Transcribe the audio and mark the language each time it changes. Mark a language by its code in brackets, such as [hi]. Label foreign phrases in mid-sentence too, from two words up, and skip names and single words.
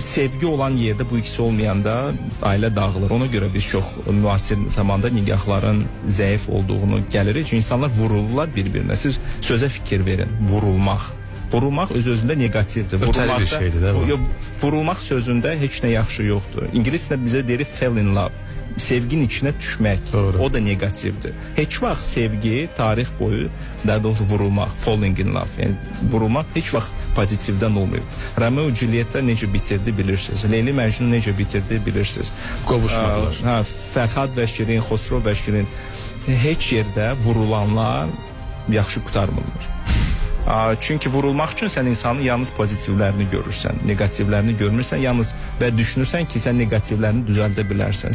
[az] Sevgi olan yerdə bu ikisi olmayanda ailə dağılır. Ona görə biz çox müasir zamanda nikahların zəif olduğunu gəlirik. Çünki insanlar vurulurlar bir-birinə. Siz sözə fikir verin. Vurulmaq öz-özündə negativdir. Ötəli bir şeydir, [tr] değil mi? [az] Vurulmaq sözündə heç nə yaxşı yoxdur. İngiliscə bizə deyir [en] fall in love. [az] Sevginin içinə düşmək. Doğru. O da negativdir. Heç vaxt sevgi tarix boyu, daha doğrusu vurulmaq, [en] falling in love, [az] yəni vurulmaq heç vaxt pozitivdən olmayıb. Romeo Julietta necə bitirdi bilirsiniz. Leyli Məcnun necə bitirdi bilirsiniz. Qovuşmadılar. Fərhad və Şirin, Xosrov və Şirin heç yerdə vurulanlar yaxşı qurtarmırlar. Çünki vurulmaq üçün sən insanın yalnız pozitivlərini görürsən, negativlərini görmürsən, yalnız və düşünürsən ki, sən negativlərini düzəldə bilərsən.